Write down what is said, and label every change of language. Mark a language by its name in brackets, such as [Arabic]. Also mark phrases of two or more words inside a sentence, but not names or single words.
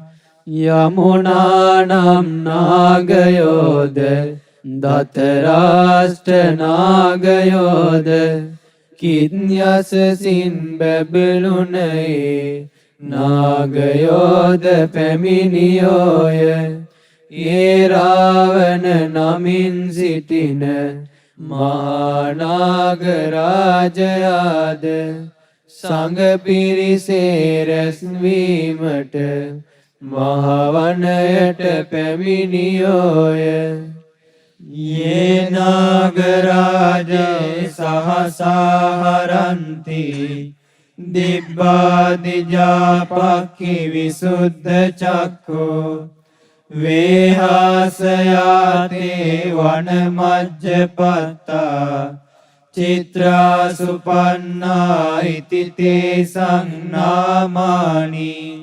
[Sinhala] යමුනානම් නාගයෝද දතරාෂ්ට නාගයෝද කින්යසසින් බැබළුනයේ නාගයෝද පැමිණියෝය ඒරාවන නමින් සිටින මහානාගරාජයාද සංඝ පිරිසේ රැස්වීමට මහවනයට පැමිණියෝය [Pali] යේ නාගරාජේ සහසාහරන්ති දිබ්බාදිජාපක්ඛි විසුද්ධ චක්ඛෝ වේහාසයාතේ වනමජ්ජපත්තා චිත්‍රා සුපන්නා ඉති තේ සංනාමානි